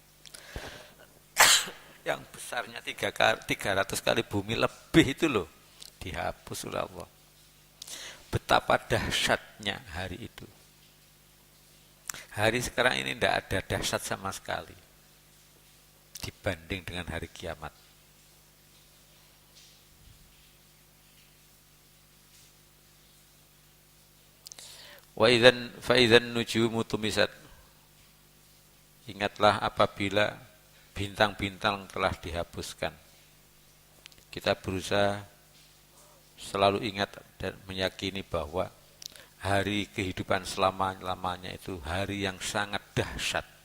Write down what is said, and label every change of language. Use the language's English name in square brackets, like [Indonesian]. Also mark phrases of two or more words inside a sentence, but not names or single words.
[Indonesian] Yang besarnya 300 kali bumi lebih itu loh, dihapus oleh Allah. Betapa dahsyatnya hari itu. Hari sekarang ini tidak ada dahsyat sama sekali dibanding dengan hari kiamat. [Arabic] وإذا النجوم طمست. [Indonesian] Ingatlah apabila bintang-bintang telah dihapuskan. Kita berusaha selalu ingat dan meyakini bahwa hari kehidupan selama-lamanya itu hari yang sangat dahsyat.